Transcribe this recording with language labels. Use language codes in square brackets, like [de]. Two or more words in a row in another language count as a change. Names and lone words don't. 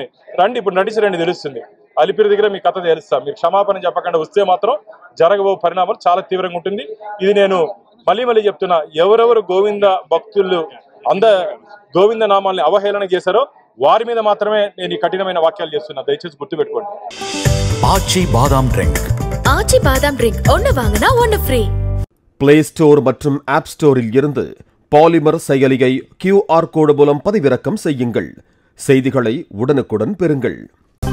[te] రండి, ఇప్పుడు నడిచి రండి, తెలుస్తుంది. అలిపిరి దగ్గర మీ కథ తెలుస్తాం. మీరు క్షమాపణ చెప్పకుండా వస్తే మాత్రం జరగబో పరిణామాలు చాలా తీవ్రంగా ఉంటుంది. ఇది నేను మళ్ళీ చెప్తున్నా, ఎవరెవరు గోవింద భక్తులు గోవింద నామాల్ని అవహేళన చేశారో వారి మీద మాత్రమే నేను ఈ కఠినమైన వాక్యాలు చేస్తున్నా. దయచేసి గుర్తుపెట్టుకోండి. [ta] ஆச்சி பாதாம் ட்ரிங்க். ஆச்சி பாதாம் ட்ரிங்க் ஒன்னு வாங்கினா ஒன்னு ஃப்ரீ. பிளே ஸ்டோர் மற்றும் ஆப் ஸ்டோரில் இருந்து பாலிமர் செயலியை [en] QR code [ta] மூலம் பதிவிறக்கம் செய்யுங்கள். செய்திகளை உடனுக்குடன் பெறுங்கள்.